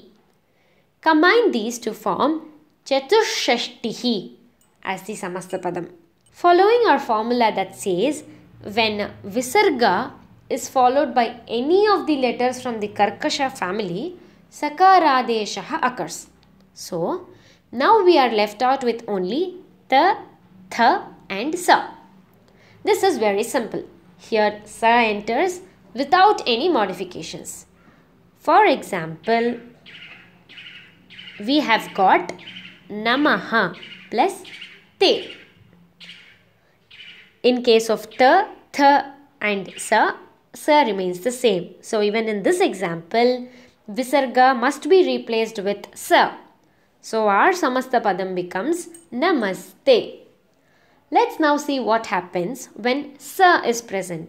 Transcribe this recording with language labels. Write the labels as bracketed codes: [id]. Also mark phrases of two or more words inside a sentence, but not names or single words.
[en] Combine these to form chatushashtihi as the samastapadam. Following our formula that says when visarga is followed by any of the letters from the karkasha family, sakaradeshaha occurs. So now we are left out with only ta, tha and sa. This is very simple. Here sa enters without any modifications. For example, we have got namaha plus te. In case of ta, tha and sa remains the same. So even in this example, visarga must be replaced with sa. So our samastapadam becomes namaste. Let's now see what happens when sa is present.